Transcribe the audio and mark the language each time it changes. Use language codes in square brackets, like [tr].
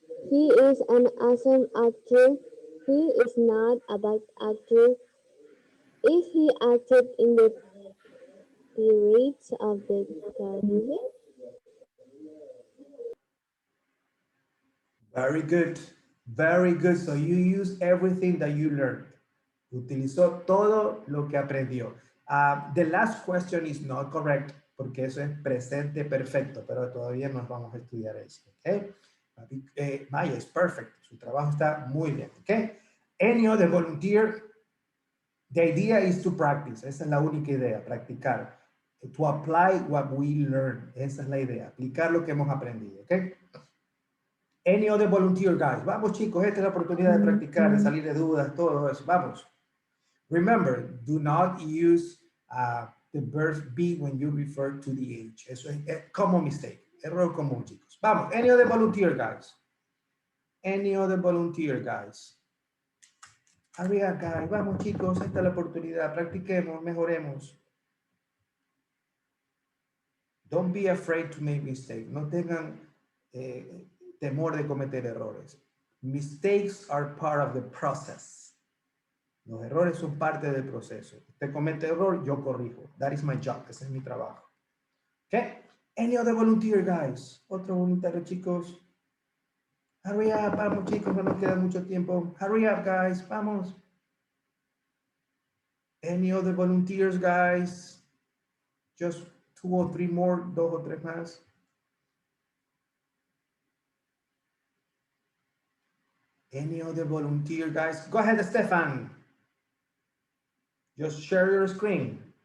[en] He is an awesome actor. He is not a bad actor. Is he acted in the Pirates of the Caribbean? Very good. Very good. So you use everything that you learned. [es] Utilizó todo lo que aprendió. [en] The last question is not correct [es] porque eso es presente perfecto, pero todavía nos vamos a estudiar eso. [en] Okay? Maya is perfect. [es] Su trabajo está muy bien. Okay? Any other volunteer? [en] The idea is to practice. [es] Esa es la única idea, practicar. [en] To apply what we learn. [es] Esa es la idea, aplicar lo que hemos aprendido. [en] Okay? Any other volunteer, guys? [es] Vamos, chicos, esta es la oportunidad de practicar, de salir de dudas, todo eso. Vamos. [en] Remember, do not use the verb be when you refer to the age. [es] Eso es [en] common mistake. [es] Error común, chicos. Vamos. [en] Any other volunteer, guys? Any other volunteer, guys? Hurry up, guys. [es] Vamos, chicos. Esta es la oportunidad. Practiquemos, mejoremos. [en] Don't be afraid to make mistakes. [es] No tengan temor de cometer errores. [en] Mistakes are part of the process. [es] Los errores son parte del proceso. Usted comete error, yo corrijo. [en] That is my job. [es] Ese es mi trabajo. Okay? [en] Any other volunteer, guys? [es] Otro voluntario, chicos. [en] Hurry up, [es] vamos, chicos, no nos queda mucho tiempo. [en] Hurry up, guys, [es] vamos. [en] Any other volunteers, guys? Just 2 or 3 more, [es] 2 o 3 más. [en] Any other volunteer, guys? Go ahead, Stefan. Just share your screen.